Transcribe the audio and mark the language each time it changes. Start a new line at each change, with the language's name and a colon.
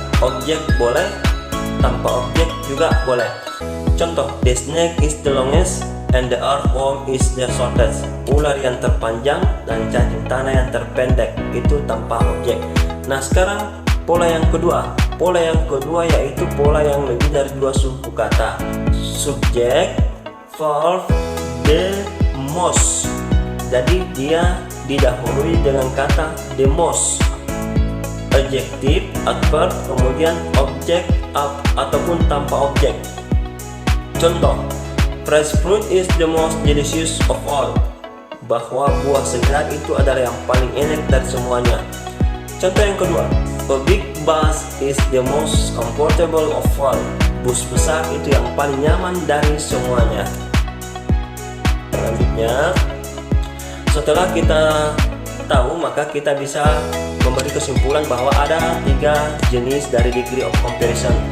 Indonesian: Objek boleh, tanpa objek juga boleh. Contoh,
English: the snake is the longest and the earthworm is the shortest.
Indonesian: Ular yang terpanjang dan cacing tanah yang terpendek, itu tanpa objek. Nah, sekarang pola yang kedua. Pola yang kedua yaitu pola yang lebih dari dua suku kata. subjek, verb, the most. Jadi dia didahului dengan kata the most. Adjektif, adverb, kemudian objek ataupun tanpa objek. Contoh,
English: fresh fruit is the most delicious of all.
Indonesian: Bahwa buah segar itu adalah yang paling enak dari semuanya. Contoh yang kedua,
English: a big bus is the most comfortable of all.
Indonesian: Bus besar itu yang paling nyaman dari semuanya. Selanjutnya, setelah kita tahu, maka kita bisa memberi kesimpulan bahwa ada 3 jenis dari degree of comparison.